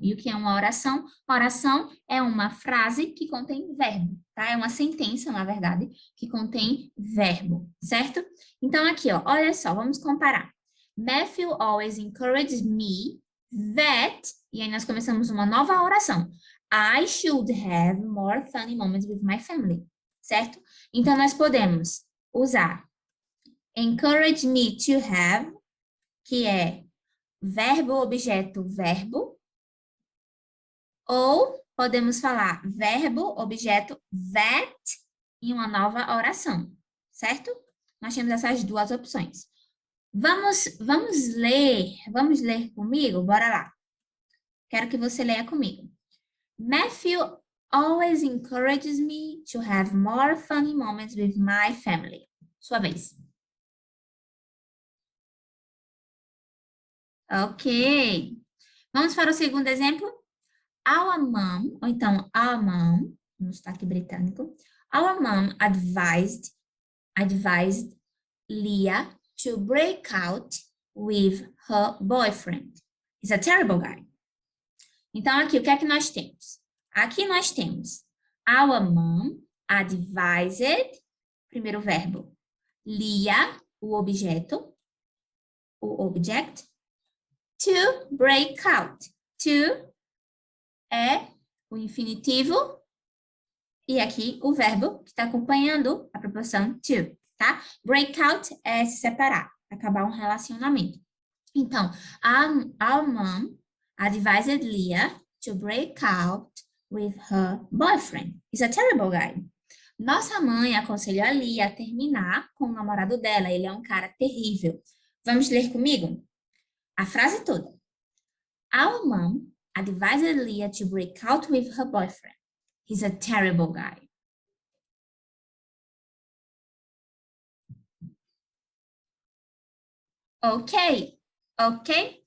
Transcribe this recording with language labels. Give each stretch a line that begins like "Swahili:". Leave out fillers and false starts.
Portuguese: E o que é uma oração? Oração é uma frase que contém verbo, tá? É uma sentença, na verdade, que contém verbo, certo? Então, aqui, ó, olha só, vamos comparar.
English: Matthew always encourages me that,
Portuguese: e aí nós começamos uma nova oração.
English: I should have more funny moments with my family, certo?
Portuguese: Então, nós podemos usar
English: encourage me to have,
Portuguese: que é verbo, objeto, verbo, ou podemos falar verbo, objeto, that, em uma nova oração, certo? Nós temos essas duas opções. Vamos ler comigo? Bora lá. Quero que você leia comigo.
English: Matthew always encourages me to have more funny moments with my family.
Portuguese: Sua vez. Ok. Vamos para o segundo exemplo. Our mom, ou então our mom, no sotaque britânico.
English: Our mom advised Leah to break out with her boyfriend. He's a terrible guy.
Portuguese: Então, aqui, o que é que nós temos? Aqui nós temos
English: our mom advised,
Portuguese: primeiro verbo, Leah, o objeto, o object,
English: to break out.
Portuguese: To é o infinitivo e aqui o verbo que está acompanhando a preposição to, tá? Break out é se separar, acabar um relacionamento.
English: Então, our mom advised Leah to break out with her boyfriend. He's a terrible guy.
Portuguese: Nossa mãe aconselhou a Leah a terminar com o namorado dela. Ele é um cara terrível. Vamos ler comigo? A frase toda.
English: Our mom advised Leah to break out with her boyfriend. He's a terrible guy. Ok? Ok?